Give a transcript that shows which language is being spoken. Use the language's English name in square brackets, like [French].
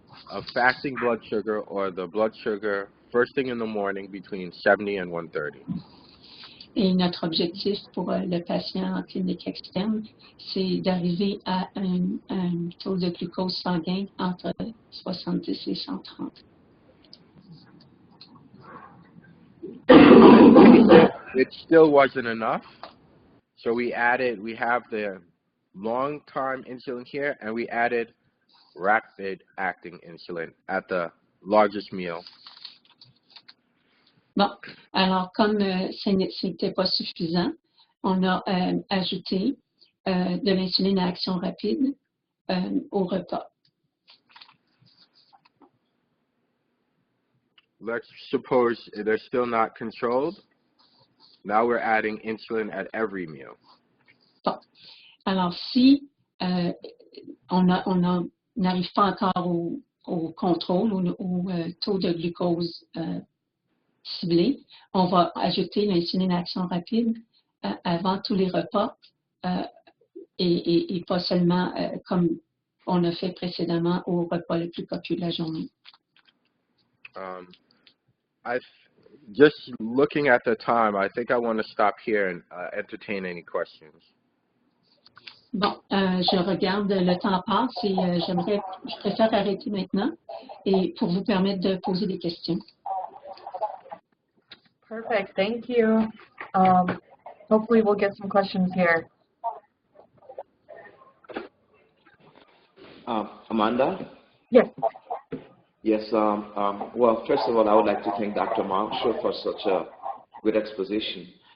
[English] of fasting blood sugar or the blood sugar first thing in the morning between 70 and 130. [French] Et notre objectif pour le patient en clinique externe, c'est d'arriver à un taux de glucose sanguin entre 70 et 130. [English] It still wasn't enough, so we have the long-time insulin here, and we added rapid-acting insulin at the largest meal. [French] Bon, alors comme ce n'était pas suffisant, on a ajouté de l'insuline à action rapide au repas. [English] Let's suppose they're still not controlled. Now we're adding insulin at every meal. [French] Bon, alors si on n'arrive pas encore au contrôle, au taux de glucose ciblé, on va ajouter l'insuline à action rapide avant tous les repas et pas seulement comme on a fait précédemment au repas le plus copieux de la journée. [English] Just looking at the time, I think I want to stop here and entertain any questions. [French] Bon, je regarde, le temps passe et je préfère arrêter maintenant et pour vous permettre de poser des questions. [English] Perfect, thank you. Hopefully we'll get some questions here. Amanda? Yes. Yes, well, first of all, I would like to thank Dr. Marshall for such a good exposition.